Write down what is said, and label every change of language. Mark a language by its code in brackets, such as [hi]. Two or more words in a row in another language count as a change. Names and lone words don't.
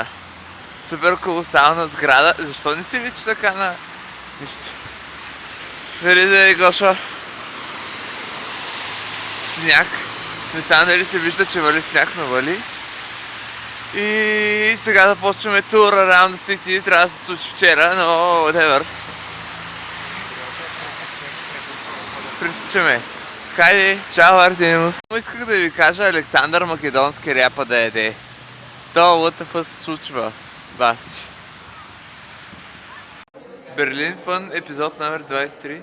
[bg] Супер колосална сграда. Защо не си личи така на... Нищо. Дали, Гошо? Сняг. Не знам дали се вижда, че вали сняг, но вали. И сега да почваме тур [en] around the city. [bg] Трябва да се случи вчера, но whatever. Пресичаме. Хайде, чао Артемус. Исках да ви кажа Александър Македонски ряпа да яде. То ЛТФ се случва. Баси. Берлин Фън, епизод номер 23.